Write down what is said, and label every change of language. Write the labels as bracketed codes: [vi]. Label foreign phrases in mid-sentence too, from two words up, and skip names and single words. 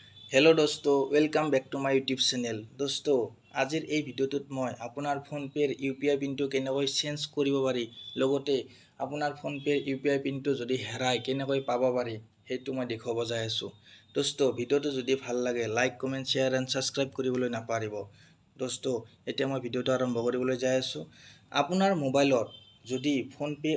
[as] हेलो दोस्तों [en] welcome back to my YouTube channel [as] दोस्तों आजिर এই ভিডিওটোত মই আপোনাৰ ফোন পেৰ ইউপিআই পিনটো কেনেকৈ চেঞ্জ কৰিব পাৰি লগতে আপোনাৰ ফোন পেৰ ইউপিআই পিনটো যদি হেৰাই কেনেকৈ পাব পাৰি হেতু মই দেখাব যাই আছো दोस्तों ভিডিওটো যদি ভাল লাগে [en] like comment share and subscribe [as] কৰিবলৈ নাপাৰিব दोस्तों এতিয়া মই ভিডিওটো আৰম্ভ কৰিবলৈ যাই আছো আপোনাৰ মোবাইলত যদি ফোন পে